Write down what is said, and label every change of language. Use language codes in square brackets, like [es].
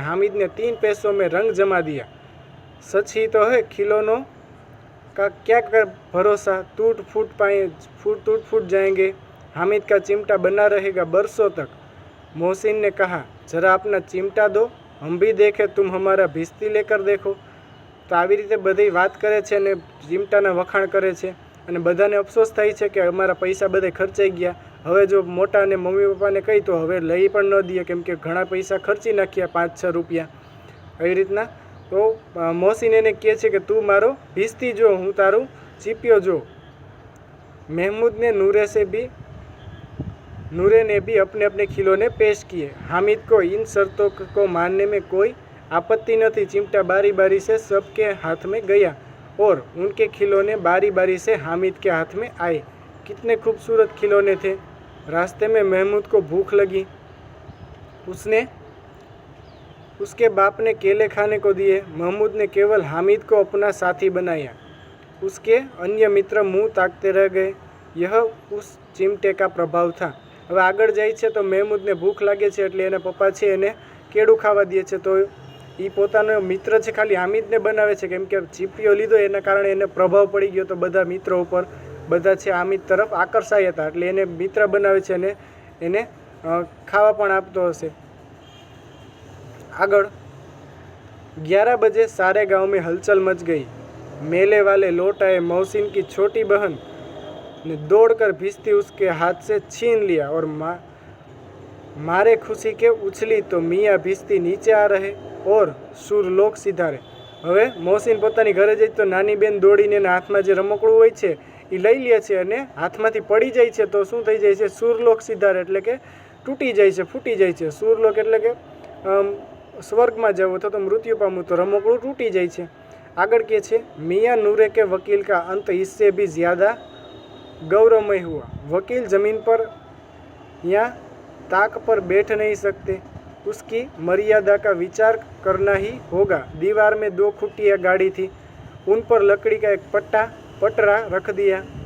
[hi] हामिद ने 3 पैसों में रंग जमा दिया। सच ही तो है, खिलौनों का क्या कर भरोसा, टूट फूट जाएंगे। हामिद का चिमटा बना रहेगा बरसों तक। मोहसिन ने कहा जरा अपना चिमटा दो, हम भी देखें, तुम हमारा भिस्ती लेकर देखो। [gu] તો આવી રીતે બધી વાત કરે છે અને ચિમટાના વખાણ કરે છે અને બધાને અફસોસ થાય છે કે અમારા પૈસા બધે ખર્ચાઈ ગયા, હવે જો મોટા અને મમ્મી પપ્પાને કહી તો હવે લઈ પણ ન દઈએ, કેમ કે ઘણા પૈસા ખર્ચી નાખ્યા, 5-6 રૂપિયા એવી રીતના. તો મોહસિન એને કહે છે કે તું મારો ભીસ્તી જો, હું તારું ચીપિયો જો. [hi] महमूद ने नूरे ने भी अपने अपने खिलौने पेश किए। हामिद को इन शर्तों को मानने में कोई आपत्ति न थी। चिमटा बारी बारी से सबके हाथ में गया और उनके खिलौने बारी बारी से हामिद के हाथ में आए। कितने खूबसूरत खिलौने थे। रास्ते में महमूद को भूख लगी। उसके बाप ने केले खाने को दिए। महमूद ने केवल हामिद को अपना साथी बनाया। उसके अन्य मित्र मुंह ताकते रह गए। यह उस चिमटे का प्रभाव था। [gu] હવે આગળ જાય છે તો મહેમૂદને ભૂખ લાગે છે એટલે એના પપ્પા છે એને કેળું ખાવા દે છે, તો એ પોતાનો મિત્ર છે ખાલી હામિદને બનાવે છે, કેમ કે ચીપિયો લીધો એના કારણે એને પ્રભાવ પડી ગયો, તો બધા મિત્રો ઉપર બધા છે હામિદ તરફ આકર્ષાયા હતા, એટલે એને મિત્ર બનાવે છે અને એને ખાવા પણ આપતો હશે. [hi] આગળ 11 बजे सारे गांव में हलचल मच गई। मेले वाले लौट आए। मोहसिन की छोटी बहन ने दौड़कर भिश्ती उसके हाथ से छीन लिया और मारे खुशी के उछली तो मियाँ भिश्ती नीचे आ रहे और सुरलोक सिधारे. [gu] હવે મોહસિન પોતાની ઘરે જાય તો નાની બેન દોડીને એના હાથમાં જે રમકડું હોય છે એ લઈ લે છે અને હાથમાંથી પડી જાય છે, તો શું થઈ જાય છે? સુરલોક સિધારે, એટલે કે તૂટી જાય છે, ફૂટી જાય છે. સુરલોક એટલે કે સ્વર્ગમાં જવું અથવા તો મૃત્યુ પામવું, તો રમકડું તૂટી જાય છે. આગળ કે છે [hi] मियाँ नूरे के वकील का अंत इससे भी ज़्यादा गौरवमय हुआ। वकील ज़मीन पर या ताक पर बैठ नहीं सकते, उसकी मर्यादा का विचार करना ही होगा। दीवार में 2 खुटियाँ गाड़ी थी, उन पर लकड़ी का एक पटरा रख दिया।